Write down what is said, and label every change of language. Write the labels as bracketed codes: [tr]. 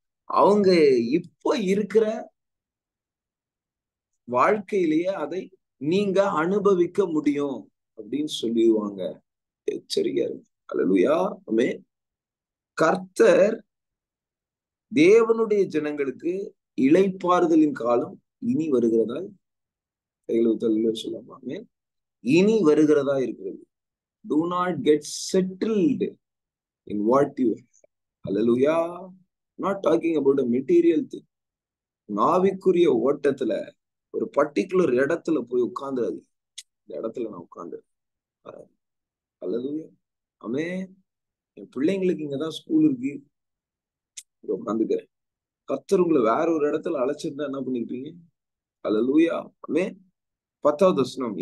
[ta] அவங்க இப்ப இருக்கிற வாழ்க்கையிலேயே அதை நீங்க அனுபவிக்க முடியும் அப்படின்னு சொல்லிடுவாங்க. எச்சரிக்கையா இருக்கு. அல்லேலூயா. ஆமென். கர்த்தர் தேவனுடைய ஜனங்களுக்கு இளைப்பாறுதலின் காலம் இனி வருகிறதா சொல்லலாமா? ஆமென். இனி வருகிறதா இருக்கிறது. [en] Do not get settled in what you have. Hallelujah. Not talking about a material thing. [ta] நாவிக்குரிய ஓட்டத்துல ஒரு பர்டிகுலர் இடத்துல போய் உட்கார்ந்துடாது. இந்த இடத்துல நான் உட்கார்ந்து அல்லேலூயா. ஆமென். என் பிள்ளைங்களுக்கு இங்கதான் ஸ்கூல் இருக்கு, இங்க உட்காந்துக்கிறேன். கர்த்தர் உங்களை வேற ஒரு இடத்துல அழைச்சிருந்தா என்ன பண்ணிருப்பீங்க? அல்லேலூயா. ஆமென். 10வது வசனம்.